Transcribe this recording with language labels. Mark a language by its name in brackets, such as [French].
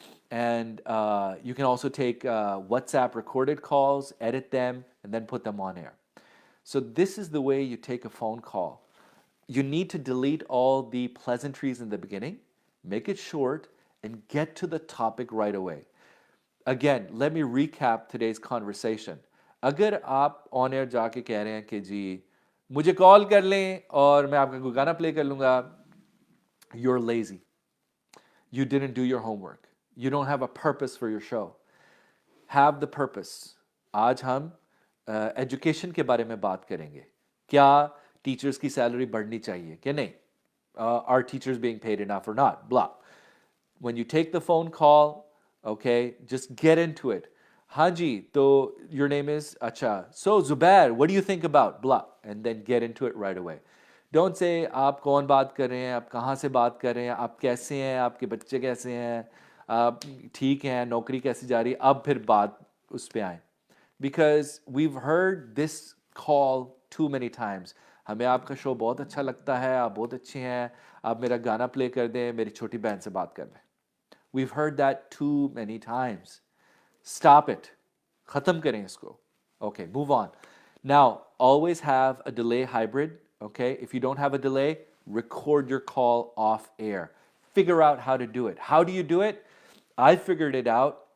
[English] And you can also take WhatsApp recorded calls, edit them, and then put them on air. So this is the way you take a phone call. You need to delete all the pleasantries in the beginning, make it short, and get to the topic right away. Again, let me recap today's conversation. [Hindi] अगर आप on air जाके कह रहे हैं कि जी मुझे call कर लें और मैं आपका कोई गाना प्ले कर लूँगा, [English] you're lazy. You didn't do your homework. You don't have a purpose for your show. Have the purpose. [Hindi] आज हम एजुकेशन के बारे में बात करेंगे. क्या टीचर्स की सैलरी बढ़नी चाहिए कि नहीं? [English] Are teachers being paid enough or not? Blah. When you take the phone call, okay, just get into it. Haji, so your name is Acha. So Zubair, what do you think about blah? And then get into it right away. Don't say [Hindi] आप कौन बात कर रहे हैं, आप कहाँ से बात कर रहे हैं, आप कैसे हैं, आपके बच्चे कैसे हैं, आप ठीक हैं, नौकरी कैसी जा रही है, अब फिर बात उस पे आए. [English] Because we've heard this call too many times. [Hindi] हमें आपका शो बहुत अच्छा लगता है, आप बहुत अच्छे हैं, आप मेरा गाना प्ले कर दें, मेरी छोटी बहन से बात कर लें. [English] We've heard that too many times. Stop it. [Hindi] Khatam karen isko. [English] Okay, move on. Now, always have a delay hybrid, okay? If you don't have a delay, record your call off air. Figure out how to do it. How do you do it? I figured it out.